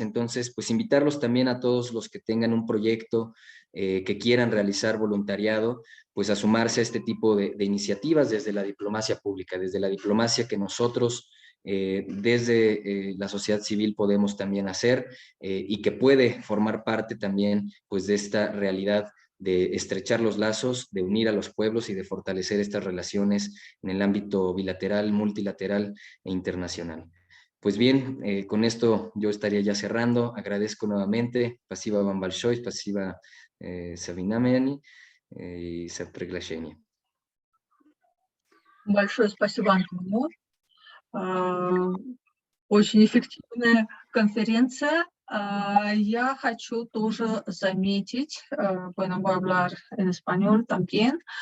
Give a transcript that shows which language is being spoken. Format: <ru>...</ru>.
<es>Entonces, pues invitarlos también a todos los que tengan un proyecto, que quieran realizar voluntariado, pues a sumarse a este tipo de iniciativas desde la diplomacia pública, desde la diplomacia que nosotros desde la sociedad civil podemos también hacer, y que puede formar parte también pues de esta realidad de estrechar los lazos, de unir a los pueblos y de fortalecer estas relaciones en el ámbito bilateral, multilateral e internacional. Pues bien, con esto yo estaría ya cerrando. Agradezco nuevamente.</es> <ru>Спасибо вам большое, спасибо Савинамени и за приглашение. Большое спасибо, Антонио. Очень эффективная конференция. Я хочу тоже заметить,</ru> <es>bueno, voy a hablar en español también.</es>